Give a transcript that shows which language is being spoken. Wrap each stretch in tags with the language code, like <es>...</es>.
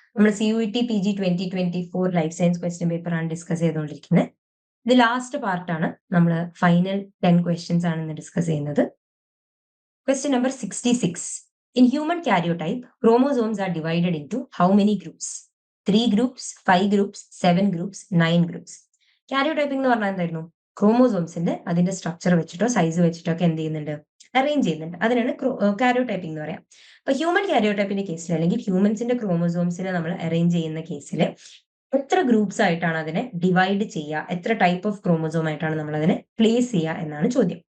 <ml>നമ്മൾ CUET PG 2024 life science question paper ആണ് discuss ചെയ്തുകൊണ്ടിരിക്കുന്നത്. ഇത് ലാസ്റ്റ് പാർട്ടാണ്. നമ്മൾ ഫൈനൽ 10 ക്വസ്റ്റ്യൻസ് ആണ് ഇന്ന് ഡിസ്കസ് ചെയ്യുന്നത്. Question number 66.</ml> <en>In human karyotype, chromosomes are divided into how many groups? 3 groups, 5 groups, 7 groups, 9 groups.</en> <ml>Karyotyping എന്ന് പറഞ്ഞാൽ എന്തായിരുന്നു? ക്രോമോസോംസിന്റെ അതിന്റെ സ്ട്രക്ചർ വെച്ചിട്ടോ സൈസ് വെച്ചിട്ടോ ഒക്കെ എന്ത് ചെയ്യുന്നുണ്ട്? അറേഞ്ച് ചെയ്യുന്നുണ്ട്. അതിനാണ് കാരിയോടൈപ്പിംഗ് എന്ന് പറയാം. അപ്പൊ ഹ്യൂമൻ കാരിയോടൈപ്പിന്റെ കേസിൽ അല്ലെങ്കിൽ ഹ്യൂമൻസിന്റെ ക്രോമോസോംസിനെ നമ്മൾ അറേഞ്ച് ചെയ്യുന്ന കേസിൽ എത്ര ഗ്രൂപ്പ്സ് ആയിട്ടാണ് അതിനെ ഡിവൈഡ് ചെയ്യുക, എത്ര ടൈപ്പ് ഓഫ് ക്രോമോസോം ആയിട്ടാണ് നമ്മൾ അതിനെ പ്ലേസ് ചെയ്യുക എന്നാണ് ചോദ്യം.</ml>